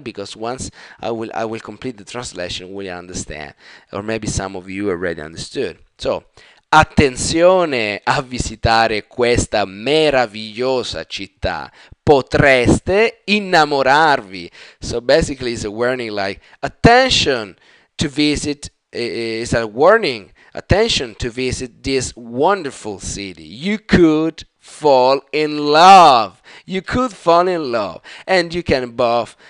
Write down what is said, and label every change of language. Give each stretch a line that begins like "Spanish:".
English: Because once I will complete the translation, will understand, or maybe some of you already understood.
Italian: So, attenzione a visitare questa meravigliosa città. Potreste innamorarvi.
English: So basically, it's a warning, like attention to visit. Is a warning. Attention to visit this wonderful city. You could fall in love. You could fall in love, and you can both.